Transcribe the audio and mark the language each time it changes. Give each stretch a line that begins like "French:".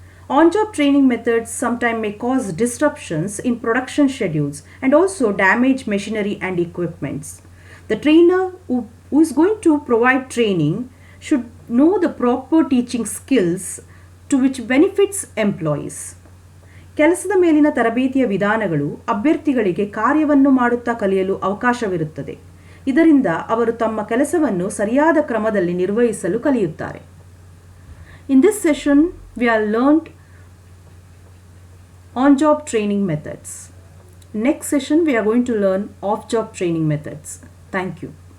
English: On-job training methods sometimes may cause disruptions in production schedules and also damage machinery and equipments. The trainer who is going to provide training should know the proper teaching skills to which benefits employees.
Kannada: ಕೆಲಸದ ಮೇಲಿನ ತರಬೇತಿಯ ವಿಧಾನಗಳು ಅಭ್ಯರ್ಥಿಗಳಿಗೆ ಕಾರ್ಯವನ್ನು ಮಾಡುತ್ತಾ ಕಲಿಯಲು ಅವಕಾಶವಿರುತ್ತದೆ. ಇದರಿಂದ ಅವರು ತಮ್ಮ ಕೆಲಸವನ್ನು ಸರಿಯಾದ ಕ್ರಮದಲ್ಲಿ ನಿರ್ವಹಿಸಲು ಕಲಿಯುತ್ತಾರೆ.
English: In this session, we have learned on-job training methods. Next session, we are going to learn off-job training methods. Thank you.